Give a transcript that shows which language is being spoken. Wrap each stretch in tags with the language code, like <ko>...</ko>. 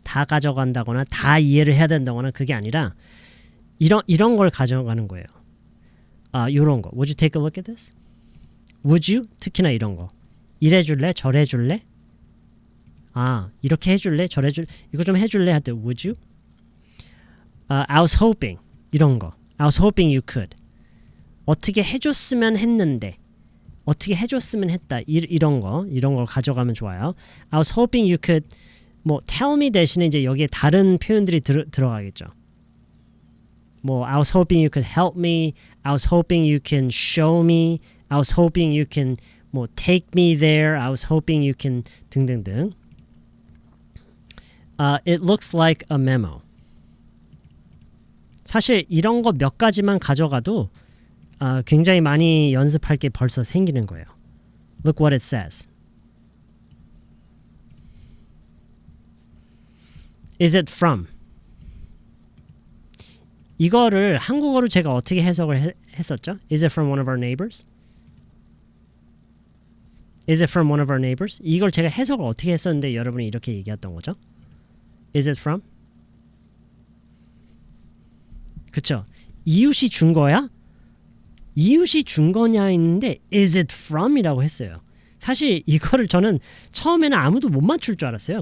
<ko>다 가져간다거나 다 이해를 해야 된다거나 그게 아니라 이런 걸 가져가는 거예요. 요런 거.</ko> <en>Would you take a look at this? Would you?</en> <ko>특히나 이런 거. 이래줄래? 저래줄래? 이렇게 해줄래? 저래줄래? 이거 좀 해줄래? 할 때</ko> <en>would you? I was hoping.</en> <ko>이런 거.</ko> <en>I was hoping you could.</en> <ko>어떻게 해줬으면 했는데 어떻게 해줬으면 했다. 이런 걸 가져가면 좋아요.</ko> <en>I was hoping you could</en> <ko>뭐</ko> <en>tell me</en> <ko>대신에 이제 여기에 다른 표현들이 들어가겠죠.</ko> <en>뭐 I was hoping you could help me. I was hoping you can show me. I was hoping you can 뭐 take me there. I was hoping you can 등등등. It looks like a memo.</en> <ko>사실 이런 거 몇 가지만 가져가도 굉장히 많이 연습할 게 벌써 생기는 거예요.</ko> <en>Look what it says. Is it from?</en> <ko>이거를 한국어로 제가 어떻게 해석을 했었죠?</ko> <en>Is it from one of our neighbors? Is it from one of our neighbors?</en> <ko>이걸 제가 해석을 어떻게 했었는데 여러분이 이렇게 얘기했던 거죠?</ko> <en>Is it from?</en> <ko>그쵸? 이웃이 준 거야? 이웃이 준 거냐 했는데</ko> <en>Is it from?</en> <ko>이라고 했어요. 사실 이거를 저는 처음에는 아무도 못 맞출 줄 알았어요.</ko>